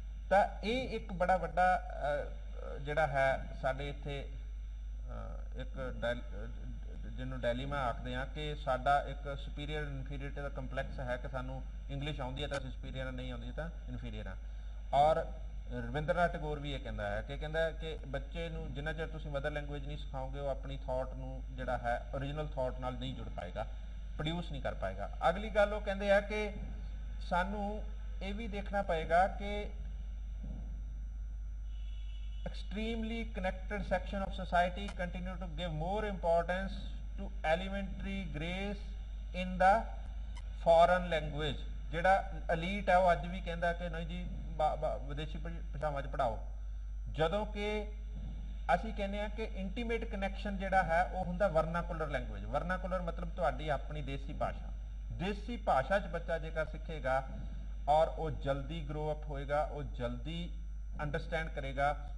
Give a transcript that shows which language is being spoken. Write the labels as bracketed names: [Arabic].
[Punjabi] ਤਾਂ ਇਹ ਇੱਕ ਬੜਾ ਵੱਡਾ ਜਿਹੜਾ ਹੈ ਸਾਡੇ ਇੱਥੇ ਇੱਕ ਜਿਹਨੂੰ ਡੈਲੀਮਾ ਆਖਦੇ ਆ ਕਿ ਸਾਡਾ ਇੱਕ ਸੁਪੀਰੀਅਰ ਇਨਫੀਰੀਅਰਿਟੀ ਦਾ ਕੰਪਲੈਕਸ ਹੈ ਕਿ ਸਾਨੂੰ ਇੰਗਲਿਸ਼ ਆਉਂਦੀ ਹੈ ਤਾਂ ਅਸੀਂ ਸੁਪੀਰੀਅਰ, ਨਹੀਂ ਆਉਂਦੀ ਤਾਂ ਇਨਫੀਰੀਅਰ ਆ। ਔਰ ਰਵਿੰਦਰਨਾਥ ਟੈਗੋਰ ਵੀ ਇਹ ਕਹਿੰਦਾ ਹੈ ਕਿ ਬੱਚੇ ਨੂੰ ਜਿੰਨਾ ਚਿਰ ਤੁਸੀਂ ਮਦਰ ਲੈਂਗੁਏਜ ਨਹੀਂ ਸਿਖਾਓਗੇ ਉਹ ਆਪਣੀ ਥਾਟ ਨੂੰ ਜਿਹੜਾ ਹੈ ਓਰੀਜਨਲ ਥਾਟ ਨਾਲ ਨਹੀਂ ਜੁੜ ਪਾਏਗਾ, ਪ੍ਰੋਡਿਊਸ ਨਹੀਂ ਕਰ ਪਾਏਗਾ। ਅਗਲੀ ਗੱਲ ਉਹ ਕਹਿੰਦੇ ਆ ਕਿ ਸਾਨੂੰ ਇਹ ਵੀ ਦੇਖਣਾ ਪਏਗਾ ਕਿ [English] extremely connected section of society continue to give more importance to elementary grace in the foreign language। [Punjabi] ਜਿਹੜਾ elite ਹੈ ਉਹ ਅੱਜ ਵੀ ਕਹਿੰਦਾ ਕਿ ਨਹੀਂ ਜੀ ਵਿਦੇਸ਼ੀ ਭਾਸ਼ਾਵਾਂ 'ਚ ਪੜ੍ਹਾਓ, ਜਦੋਂ ਕਿ ਅਸੀਂ ਕਹਿੰਦੇ ਆ ਕਿ ਇੰਟੀਮੇਟ ਕਨੈਕਸ਼ਨ ਜਿਹੜਾ ਹੈ ਉਹ ਹੁੰਦਾ ਵਰਨਾਕੂਲਰ ਲੈਂਗੁਏਜ। ਵਰਨਾਕੂਲਰ ਮਤਲਬ ਤੁਹਾਡੀ ਆਪਣੀ ਦੇਸੀ ਭਾਸ਼ਾ। ਦੇਸੀ ਭਾਸ਼ਾ 'ਚ ਬੱਚਾ ਜੇਕਰ ਸਿੱਖੇਗਾ ਔਰ ਉਹ ਜਲਦੀ ਗਰੋ ਅਪ ਹੋਏਗਾ, ਉਹ ਜਲਦੀ ਅੰਡਰਸਟੈਂਡ ਕਰੇਗਾ।